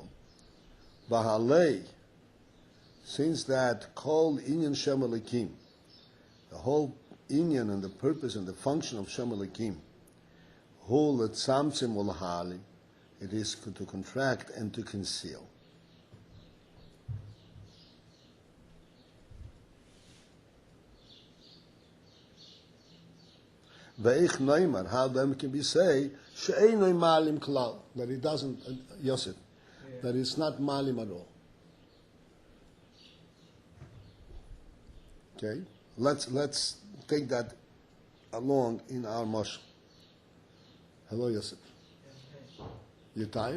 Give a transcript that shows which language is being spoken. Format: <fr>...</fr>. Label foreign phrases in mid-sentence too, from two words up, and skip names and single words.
<en>Bahalei, since that called</en> <he>inyan Shem Elokim,</he> <en>the whole inyan and the purpose and the function of Shem Elokim,</en> <he>hu letzamtzim ulahali,</he> <en>it is to contract and to conceal.</en> <he>Ve'ich noimar,</he> <en>how then can we say</en> <he>she'einoi malim klal,</he> <en>that it doesn't, Yosef, that it's not malim at all. Okay, let's take that along in our mashal. Hello, Yosef. You tired?</en>